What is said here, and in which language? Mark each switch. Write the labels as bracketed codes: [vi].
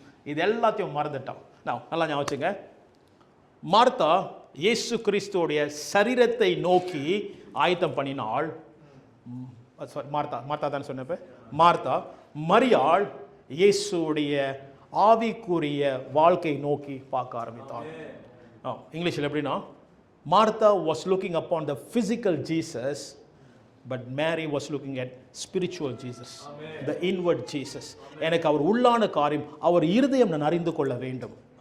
[ta] இது எல்லாத்தையும் மறந்துட்டான். நல்லா ஞாபகம் வச்சுங்க, மார்த்தா இயேசு கிறிஸ்துவோடைய சரீரத்தை நோக்கி ஆயத்தம் பண்ணினாள். மார்த்தா தான் சொன்னப்ப மார்த்தா. மரியாள் இயேசுடைய ஆவிக்குரிய வாழ்க்கை நோக்கி பார்க்க ஆரம்பித்தாள். இங்கிலீஷில் எப்படின்னா, [en] Martha was looking upon the physical Jesus, but Mary was looking at spiritual Jesus. Amen. The inward Jesus. [ta] எனக்கு அவர் உள்ளான காரியம், அவர் இருதயம் நான் அறிந்து கொள்ள வேண்டும்.